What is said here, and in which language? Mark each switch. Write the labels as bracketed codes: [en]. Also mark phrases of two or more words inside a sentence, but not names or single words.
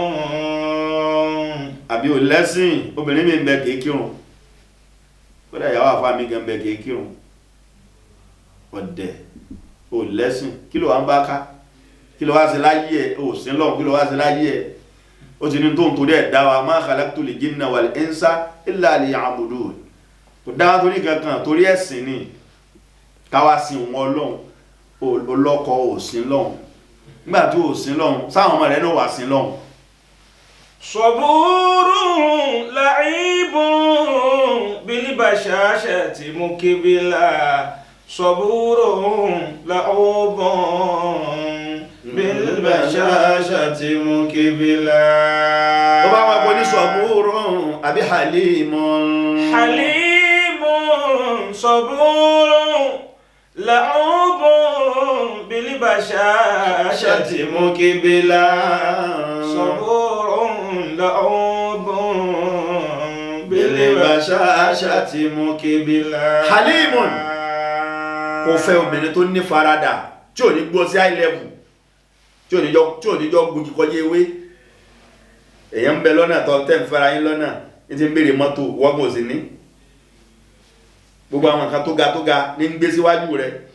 [yo] àbí ò lẹ́sìn obìnrin mi ń bẹ kìí kírun kódà ìyàwó àfá mi gan bẹ kìí kírun ọ̀dẹ̀ ò lẹ́sìn kí ló wá ń bá ká kí ló wá sí láyé ẹ̀ ò sí lọ́n kí ló wá sí láyé ẹ̀ ó ti ní tó ń torí ẹ̀ dáwà [ar] ما خلقت الجن والإنس إلا ليعبدون [yo] tó dáwà torí kankan torí ẹ̀sìn ni káwá sí wọn lọ́n olọ́kọ ò sí lọ́n nígbà tí ò sí lọ́n sáwọn ọmọ rẹ̀ náà wà sí lọ́n [ar] صبور لعوب بالبشاشة مقبلة صبور لعوب بالبشاشة مقبلة [yo] ó bá wọn kò ní saburun àbí halimun [ar] صبور لعوب بالبشاشة مقبلة صبور لعوب بالبشاشة مقبلة [yo] halimun kò fẹ́ obìnrin tó ní farada tí ò ní gbọ́ sí [en] high level [yo] tí ò ní jọ gbójú kọjá ewé èyàn ń bẹ lọ́nà tó tẹ́ ń fẹ́ra yín lọ́nà ní ti ń bèèrè mọ́tò wọ́gbọ̀n sí ní gbogbo àwọn nǹkan tó ga ní ń gbé síwájú rẹ̀